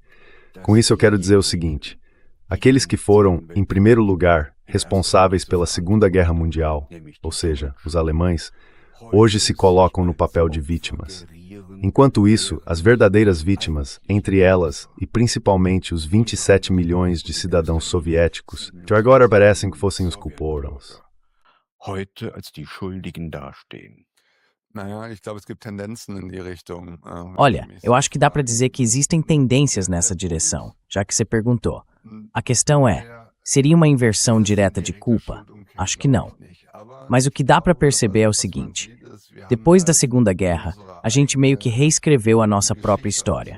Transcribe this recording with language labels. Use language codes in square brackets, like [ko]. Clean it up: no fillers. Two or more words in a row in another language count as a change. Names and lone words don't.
[pt] Com isso eu quero dizer o seguinte: aqueles que foram, em primeiro lugar, responsáveis pela Segunda Guerra Mundial, ou seja, os alemães, hoje se colocam no papel de vítimas. Enquanto isso, as verdadeiras vítimas, entre elas e principalmente os 27 milhões de cidadãos soviéticos, que agora parecem que fossem os culpados. [de] Heute als die Schuldigen dastehen. [pt] Olha, eu acho que dá para dizer que existem tendências nessa direção, já que você perguntou. A questão é, seria uma inversão direta de culpa? Acho que não. Mas o que dá para perceber é o seguinte: depois da Segunda Guerra, a gente meio que reescreveu a nossa própria história.